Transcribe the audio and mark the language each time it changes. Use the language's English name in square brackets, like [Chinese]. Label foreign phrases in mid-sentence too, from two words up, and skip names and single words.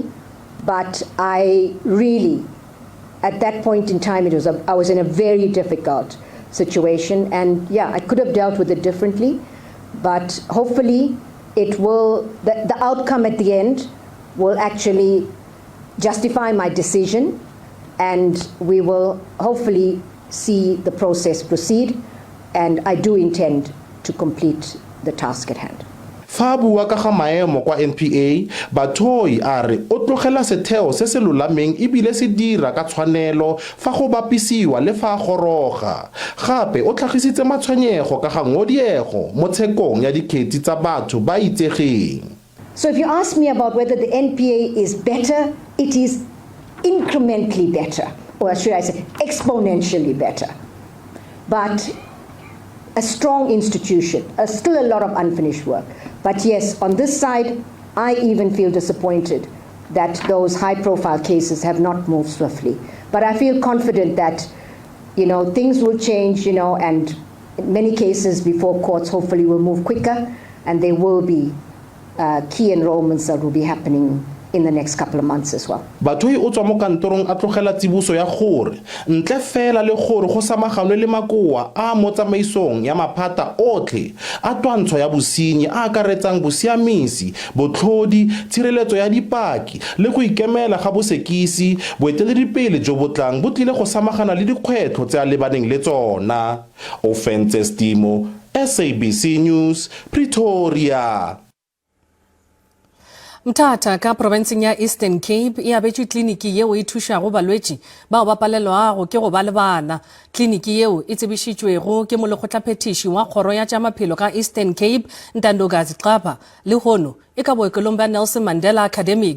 [English] But I really, at that point in time, I was in a very difficult situation, and yeah, I could have dealt with it differently, but hopefully it will, the outcome at the end will actually justify my decision, and we will hopefully see the process proceed, and I do intend to complete the task at hand. [Tswana] Fa bua ka ga maemo kwa NPA, Bathoi a re o tlogela setheo se se lolameng ebile se dira ka tshwanelo fa go bapisiwa le fa goroga. Gape o tlhagisitse matshwenyego ka ga ngodiego mo tshekong ya dikgetsi tsa batho ba itsegeng. [English] So if you ask me about whether the NPA is better, it is incrementally better, or should I say exponentially better. But a strong institution, still a lot of unfinished work. But yes, on this side, I even feel disappointed that those high-profile cases have not moved swiftly. But I feel confident that, things will change, and in many cases before courts hopefully will move quicker, and there will be key enrollments that will be happening in the next couple of months as well. [Tswana] Bathoi o tswa mo kantorong a tlogela tsibuso ya gore ntle fela le gore go samaganwe le makoa a mo tsamaisong ya maphata otlhe a twantsho ya bosenyi a akaretsang bosiamisi, botlhodi, tshireletso ya dipaki le go ikemela ga bosekisi, boeteledipele jo botlang bo tlile go samagana le dikgwetlho tse a lebaneng le tsona. Offenses Timo, SABC News, Pretoria. [Northern Sotho] Mthata ka provinceng ya Eastern Cape e abetšwe kliniki yeo e thušago balwetši bao ba palelwago ke go ba le bana. Kliniki yeo e tsebišitšwego ke molekgotlaphethiši wa kgoro ya tša maphelo ka Eastern Cape Ntandokazi Xaba le hono e ka bookelong ba Nelson Mandela Academic.